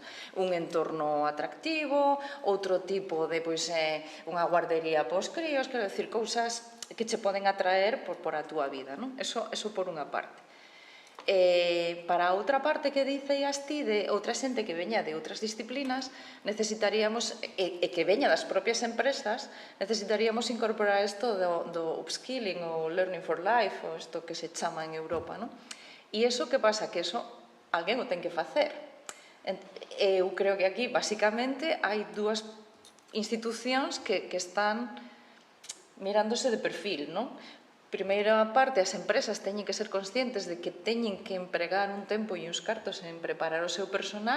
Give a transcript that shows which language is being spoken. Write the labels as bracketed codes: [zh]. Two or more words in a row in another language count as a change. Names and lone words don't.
[gl] Un entorno atractivo, outro tipo de, unha guardería pos críos, quero decir, cousas que che poden atraer por a túa vida, non? Eso por unha parte. Para a outra parte que dicías ti de outra xente que veña de outras disciplinas, necesitaríamos, e que veña das propias empresas, necesitaríamos incorporar isto do upskilling ou [en] learning for life, [gl] ou isto que se chama en Europa, non? E iso que pasa? Que iso alguén o ten que facer. Eu creo que aquí, basicamente, hai dúas institucións que están mirándose de perfil, non? Primeira parte, as empresas teñen que ser conscientes de que teñen que empregar un tempo e uns cartos en preparar o seu personal.